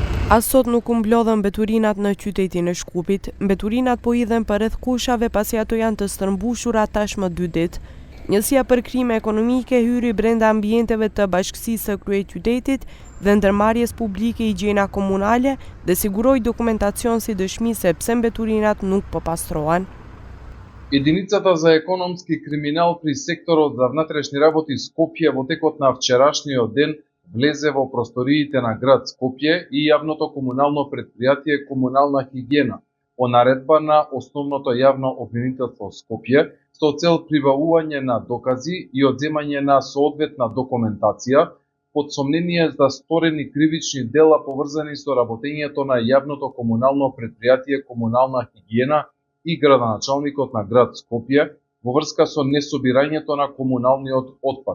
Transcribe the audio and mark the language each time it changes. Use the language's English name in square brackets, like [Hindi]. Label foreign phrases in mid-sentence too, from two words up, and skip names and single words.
[Albanian] As sot nuk u mblodhen mbeturinat në qytetin e Shkupit. Mbeturinat po idhen përreth kushave pasi ato janë të stërmbushura tashmë 2 ditë. Njësia për krime ekonomike hyri brenda ambienteve të bashkësisë së kryeqytetit dhe ndërmarrjes publike higjiena komunale dhe siguroi dokumentacion si dëshmi se pse mbeturinat nuk po pastrohen. [Macedonian] Единицата за економски криминал при секторот за внатрешни работи Скопје во текот на вчерашниот ден влезе во просториите на град Скопје и јавното комунално претпријатие Комунална хигиена по наредба на Основното јавно обвинителство Скопје со цел прибавување на докази и одземање на соодветна документација под сомнение за сторени кривични дела поврзани со работењето на јавното комунално претпријатие Комунална хигиена и градоначалникот на град Скопје во врска со несобирањето на комуналниот отпад.